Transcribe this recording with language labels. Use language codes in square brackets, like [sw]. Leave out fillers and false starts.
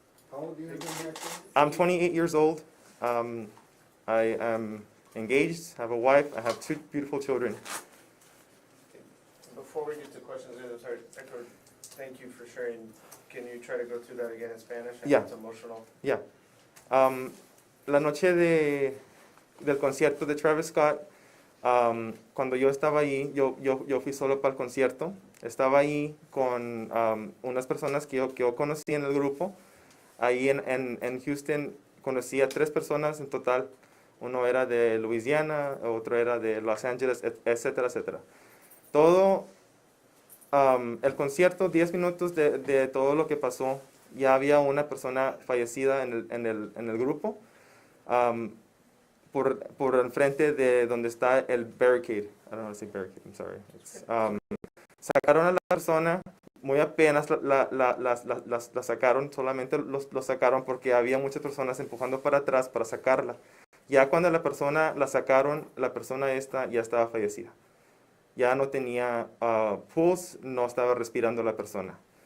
[en] How old are you again? I'm 28 years old. I am engaged, have a wife, I have 2 beautiful children. Before we get to questions, I'm sorry, Hector, thank you for sharing. Can you try to go through that again in Spanish? I know Yeah. It's emotional. Yeah. [es] La noche del concierto de Travis Scott, cuando yo estaba ahí, yo fui solo para el concierto. Estaba ahí con unas personas que yo conocí en el grupo. Ahí en Houston conocí a 3 personas en total. Uno era de Louisiana, otro era de Los Ángeles, etcétera, etcétera. Todo el concierto, 10 minutos de todo lo que pasó, ya había una persona fallecida en el grupo, por enfrente de donde está el barricade. [en] I don't know how to say barricade, I'm sorry. [es] Sacaron a la persona, muy apenas la sacaron, solamente lo sacaron porque había muchas personas empujando para atrás para sacarla. Ya cuando la persona la sacaron, la persona esta ya estaba fallecida. Ya no tenía pulse, no estaba respirando la persona.